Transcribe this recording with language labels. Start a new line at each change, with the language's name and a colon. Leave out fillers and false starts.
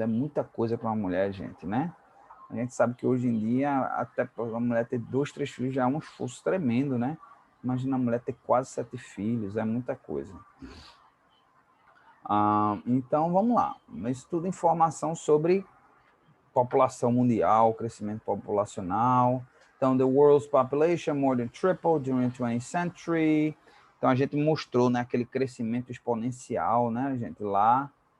Portuguese: É muita coisa para uma mulher, gente, né? A gente sabe que hoje em dia, até para uma mulher ter 2, 3 filhos já é um esforço tremendo, né? Imagina a mulher ter quase 7 filhos, é muita coisa. Então, vamos lá. Isso tudo informação sobre população mundial, crescimento populacional.
English: Então, the world's population more than tripled during the 20th century.
Portuguese: Então, a gente mostrou, né, aquele crescimento exponencial, né, gente, lá.